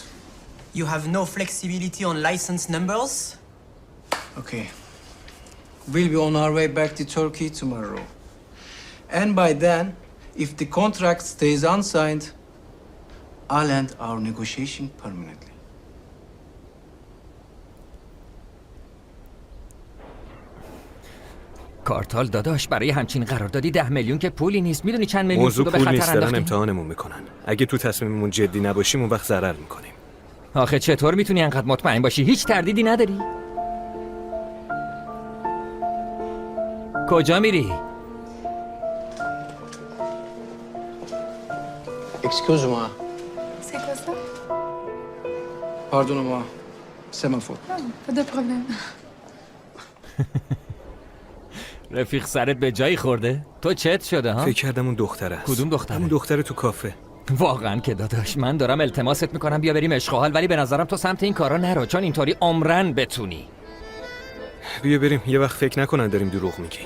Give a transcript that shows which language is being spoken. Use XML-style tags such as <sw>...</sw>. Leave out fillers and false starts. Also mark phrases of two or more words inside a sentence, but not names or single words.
<en>You have no flexibility on license numbers? Okay. We'll be on our way back to Turkey tomorrow. And by then, if the contract stays unsigned, I'll end our negotiation permanently.</en> <fa>کارتال داداش برای همچین قراردادی 10 میلیون که پولی نیست. میدونی چند میلیون موضوع سودو به پول نیست، خطر دارن انداختیم؟ امتحانمون میکنن. اگه تو تصمیممون جدی نباشیم اون وقت ضرر میکنیم. آخه چطور میتونی انقدر مطمئن باشی؟ هیچ تردیدی نداری؟ کجا میری؟</fa> <fr>Excuse-moi. C'est quoi ça? Pardonnez-moi. C'est ma faute. Pas de problème.</fr> <fa>رفیق سرت به جایی خورده؟ تو چت شده ها؟ فکر کردم اون دختره است. کدوم دختره؟ همون دختره تو کافه. واقعا که داداش من دارم التماست میکنم بیا بریم عشق و حال، ولی به نظرم تو سمت این کارا نرو، چون اینطوری عمرن بتونی. بیا بریم، یه وقت فکر نکنن داریم دروغ میگیم.</fa>